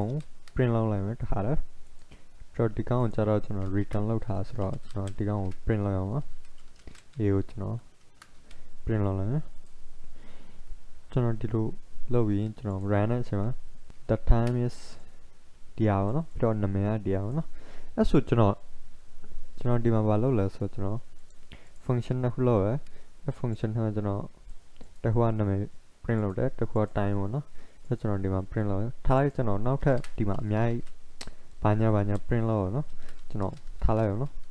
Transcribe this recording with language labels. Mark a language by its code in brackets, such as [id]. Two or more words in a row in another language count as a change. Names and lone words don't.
[my] ကို print လုပ်လိုက်မယ်တခါတည်းပြီးတော့ဒီကောင်ကိုကျတော့ကျွန်တော် return လုပ်ထားဆိုတော့ကျွန်တော်ဒီကောင်ကို print လုပ်အောင်ပါ a ကိုကျွန်တော် print လုပ်လိုက်မယ်ကျွန်တော်ဒီလိုလုပ်ပြီးကျွန်တော် run တဲ့အချိန်မှာ [en] the time is [my] ဒီအောင်နော်ပြီးတော့နာမည်ကဒီအောင်နော်အဲ့ဆိုကျွန်တော်ဒီမှာဘာလုပ်လဲဆိုတော့ကျွန်တော် function နှစ်ခုလုပ်ရယ် function ထဲမှာကျွန်တော်တခုကနာမည် print လုပ်တယ်တစ်ခုက time ပေါ့နော်ဆိုတော့ကျွန်တော်ဒီမှာ print လုပ်တယ်ထားလိုက်ကျွန်တော်နောက်ထပ်ဒီမှာအများကြီးဘာညာ print လုပ်ရနော်ကျွန်တော်ထားလိုက်အောင်နော်